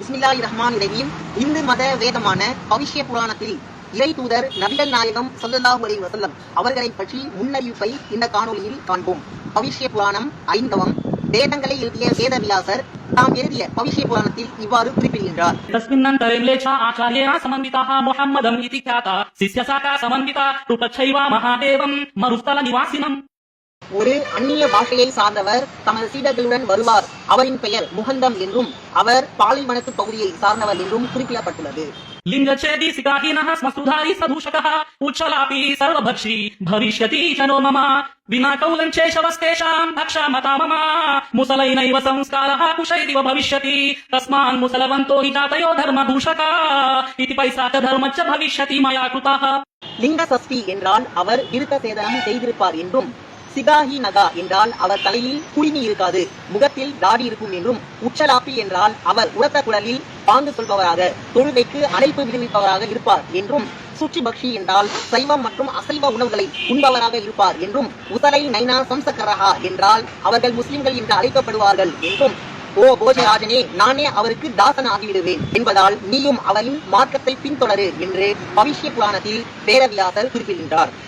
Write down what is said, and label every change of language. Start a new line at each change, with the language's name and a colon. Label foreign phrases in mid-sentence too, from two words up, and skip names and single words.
Arabic: بسم الله الرحمن الرحيم.
Tamil: இந்து மத வேதமான பவிஷ்ய புராணத்தில் இறை தூதர் நபிகள் நாயகம்
Arabic: صلى الله عليه وسلم
Tamil: அவர்களை பற்றி முன்னறிவிப்பை இந்த காணொளியில் காண்போம். பவிஷ்ய புராணம் 5 வேதங்களை எழுதிய வேதவியாசர் தாம் எழுதிய பவிஷ்ய புராணத்தில் இவ்வாறு குறிப்பிடுகின்றார்.
Sanskrit: तस्मिन्नन्तरे म्लेच्छा आचार्येण समन्विताः मुहम्मदम् इति ख्याता शिष्यशाखा समन्विता रूपच्छैव महादेवम् मरुस्थलनिवासिनम्.
Tamil: ஒரு அந்நிய பாஷையை சார்ந்தவர் தமது சீடர்களுடன் வருவார். அவரின் பெயர் முகந்தம் என்றும் அவர் பாலைவனத்து பகுதியை சார்ந்தவர் என்றும் குறிப்பிடப்பட்டுள்ளது.
Sanskrit: लिङ्गच्छेदी सिकाहीनः स्मश्रुधारी सदूषकः उच्छलापी सर्वभक्षी भविष्यति जनो मम विना कौलञ्चेशवस्तेषाम् भक्षामता मम मुसलैनैव संस्कारः कुशैरिव भविष्यति तस्मान् मुसलवन्तो हि जातयो धर्मदूषका इति पैसाकधर्मच्च भविष्यति मया कृतः.
Tamil: லிங்க சஷ்டி என்றால் அவர் விருத்த சேதனம் செய்திருப்பார் என்றும், சிகாஹி நகா என்றால் அவர் தலையில் குளினி இருக்காது, முகத்தில் தாடி இருக்கும் என்றும், உச்சலாப்பி என்றால் அவர் உரத்த குரலில் பாங்கு சொல்பவராக தொழுகைக்கு அழைப்பு விடுவிப்பவராக இருப்பார் என்றும், சுற்றி பக்ஷி என்றால் சைவம் மற்றும் அசைவ உணவுகளை உண்பவராக இருப்பார் என்றும், உசலை நைனா சம்சக்கரஹா என்றால் அவர்கள் முஸ்லிம்கள் என்று அழைக்கப்படுவார்கள் என்றும், ஓ போஜராஜனே, நானே அவருக்கு தாசன் ஆகிவிடுவேன் என்பதால் நீயும் அவரின் மார்க்கத்தை பின்தொடரு என்று பவிஷ்ய புராணத்தில் வேதவியாசர் குறிப்பிடுகின்றார்.